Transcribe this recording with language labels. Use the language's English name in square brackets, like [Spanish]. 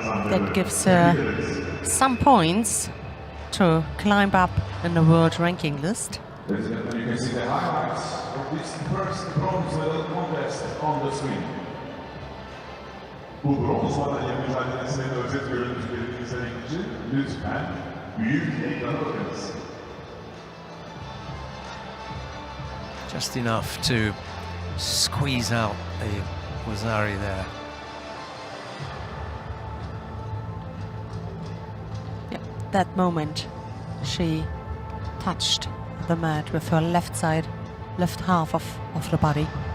[English] That gives her some points to climb up in the world ranking list. You can see the highlights of this first bronze medal contest on the screen. [Turkish] Bu bronz madalya mücadelesine de özet görüntü izlemek için lütfen büyük ekrana bakınız. [English] Just enough to squeeze out the Wazari there. Yeah, that moment she touched the mat with her left side, left half of the body.